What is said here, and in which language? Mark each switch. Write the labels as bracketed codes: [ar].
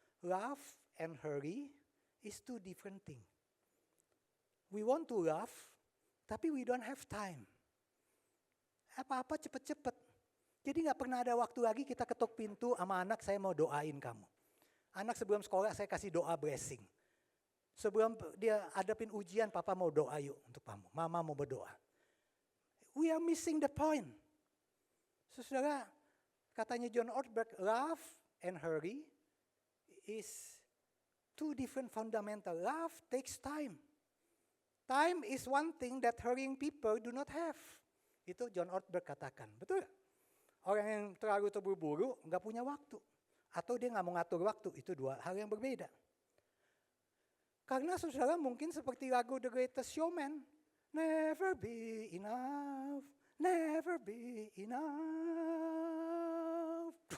[en] Love and hurry is two different things. We want to love, tapi we don't have time. [id] Apa-apa cepet-cepet. Jadi gak pernah ada waktu lagi kita ketuk pintu sama anak, saya mau doain kamu. Anak sebelum sekolah saya kasih doa blessing. Sebelum dia hadapin ujian, papa mau doa yuk untuk kamu. Mama mau berdoa. [en] We are missing the point. [id] Saudara, katanya John Ortberg, [en] love and hurry is two different fundamental. Love takes time. Time is one thing that hurrying people do not have. [id] Itu John Ortberg katakan, betul gak? Orang yang terlalu terburu-buru nggak punya waktu. Atau dia nggak mau ngatur waktu, itu dua hal yang berbeda. Karena saudara mungkin seperti lagu The Greatest Showman. [en] Never be enough, never be enough.